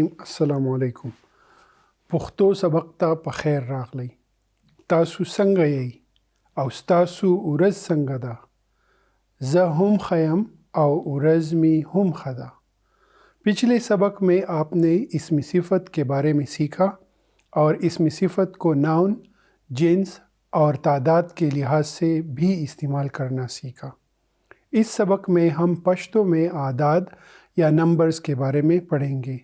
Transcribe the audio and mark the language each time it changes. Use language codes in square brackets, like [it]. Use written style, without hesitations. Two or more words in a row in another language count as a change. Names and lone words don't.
[ar] السلام علیکم. [ps] پښتو سبق ته په خیر راغلی. تاسو څنګه یئ او ستاسو ورځ څنګه ده؟ زه هم خیم او ورځ می هم ښه ده. [ur] پچھلے سبق میں آپ نے اسم صفت کے بارے میں سیکھا اور اسم صفت کو ناؤن، جنس اور تعداد کے لحاظ سے بھی استعمال کرنا سیکھا. اس سبق میں ہم پشتو میں اعداد یا نمبرز کے بارے میں پڑھیں گے.